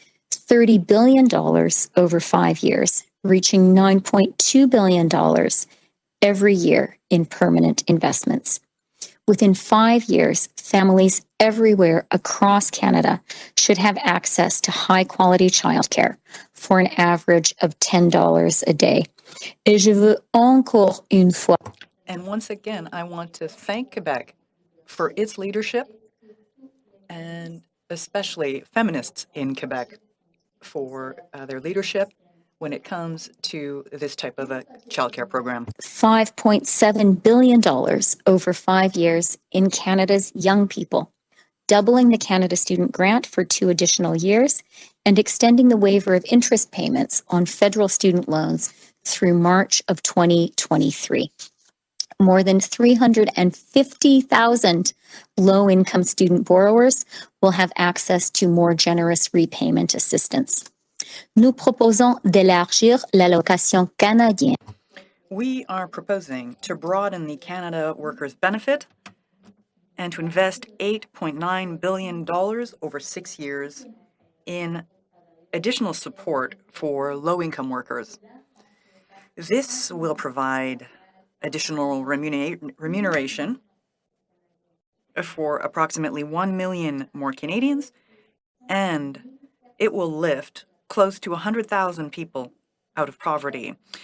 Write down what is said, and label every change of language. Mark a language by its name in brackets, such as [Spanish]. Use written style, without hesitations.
[English] $30 billion over 5 years, reaching $9.2 billion every year in permanent investments. Within 5 years, families everywhere across Canada should have access to high-quality childcare for an average of $10 a day. [French] Et je veux encore une fois. [English] And once again, I want to thank Quebec for its leadership, and especially feminists in Quebec for their leadership when it comes to this type of a childcare program. $5.7 billion over 5 years in Canada's young people, doubling the Canada Student Grant for 2 additional years, and extending the waiver of interest payments on federal student loans through March of 2023. More than 350,000 low-income student borrowers will have access to more generous repayment assistance. [French] Nous proposons d'élargir l'allocation canadienne. [English] We are proposing to broaden the Canada Workers' Benefit and to invest $8.9 billion over 6 years in additional support for low-income workers. This will provide additional remuneration for approximately 1 million more Canadians, and it will lift close to 100,000 people out of poverty.